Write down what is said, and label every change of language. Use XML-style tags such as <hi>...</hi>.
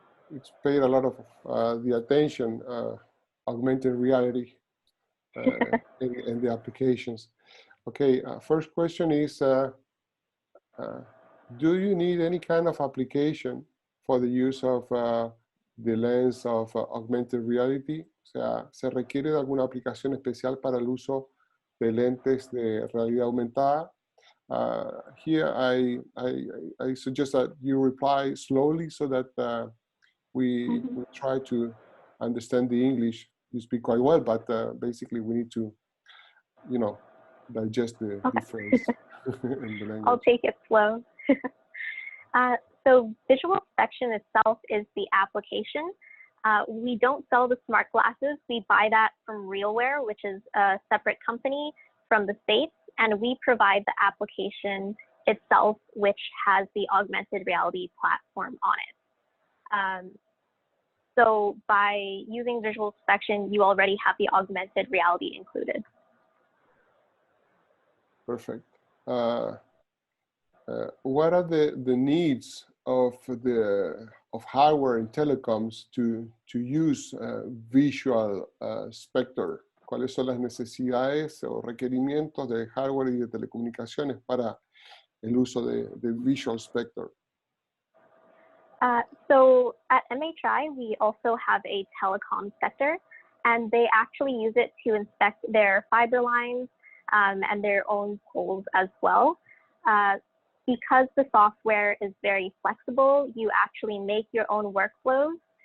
<en>It's paid a lot of the attention, augmented reality in the applications. Okay, first question is, do you need any kind of application for the use of the lens of augmented reality?</en> <es>O sea, ¿se requiere de alguna aplicación especial para el uso de lentes de realidad aumentada?</es> <en>Here, I suggest that you reply slowly so that we try to understand the English. You speak quite well, but basically we need to, you know, digest the phrase in the language. I'll take it slow. So visual inspection itself is the application. We don't sell the smart glasses. We buy that from RealWear, which is a separate company from the States, and we provide the application itself, which has the augmented reality platform on it. So by using visual inspection, you already have the augmented reality included. Perfect. What are the needs of hardware and telecoms to use visual spectrum?</en> <es>¿Cuáles son las necesidades o requerimientos de hardware y de telecomunicaciones para el uso de visual spectrum?</es> <en>So at MHI, we also have a telecom sector, and they actually use it to inspect their fiber lines and their own poles as well. Because the software is very flexible, you actually make your own workflows.</en>